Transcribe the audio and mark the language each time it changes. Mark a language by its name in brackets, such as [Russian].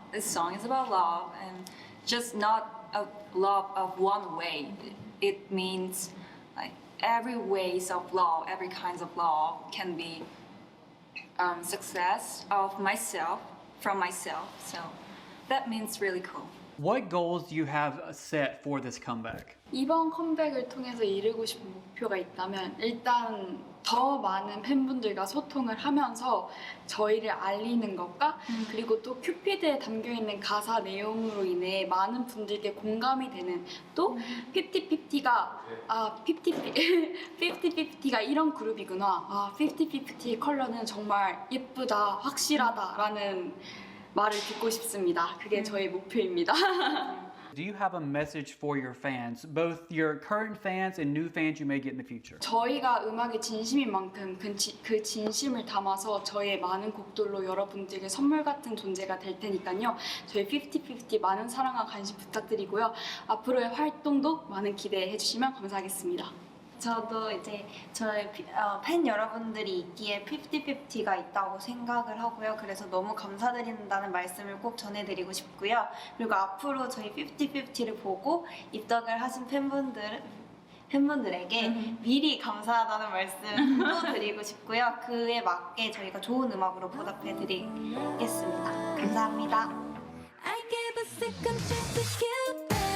[English] This song is about love, and just not a love of one way. It means like every ways of love, every kinds of love can be success of myself, from myself. So that means really cool. What goals do you have set for this comeback? [Korean] 이번 컴백을 통해서 이루고 싶은 목표가 있다면 일단 더 많은 팬분들과 소통을 하면서 저희를 알리는 것과 그리고 또 큐피드에 담겨있는 가사 내용으로 인해 많은 분들께 공감이 되는 또 50/50가 50/50가 이런 그룹이구나 50/50의 컬러는 정말 예쁘다 확실하다라는 말을 듣고 싶습니다. 그게 저의 목표입니다. [English] Do you have a message for your fans, both your current fans and new fans you may get in the future? [Korean] 저희가 음악에 진심인 만큼 그 진심을 담아서 저의 많은 곡들로 여러분들에게 선물 같은 존재가 될 테니까요. 저희 50/50 많은 사랑과 관심 부탁드리고요. 앞으로의 활동도 많은 기대해 주시면 감사하겠습니다. 저도 이제 저희 팬 여러분들이 있기에 50/50가 있다고 생각을 하고요. 그래서 너무 감사드린다는 말씀을 꼭 전해드리고 싶고요. 그리고 앞으로 저희 50/50를 보고 입덕을 하신 팬분들에게 미리 감사하다는 말씀도 드리고 싶고요. 그에 맞게 저희가 좋은 음악으로 보답해드리겠습니다. 감사합니다. [English] I gave a second chance to Cupid.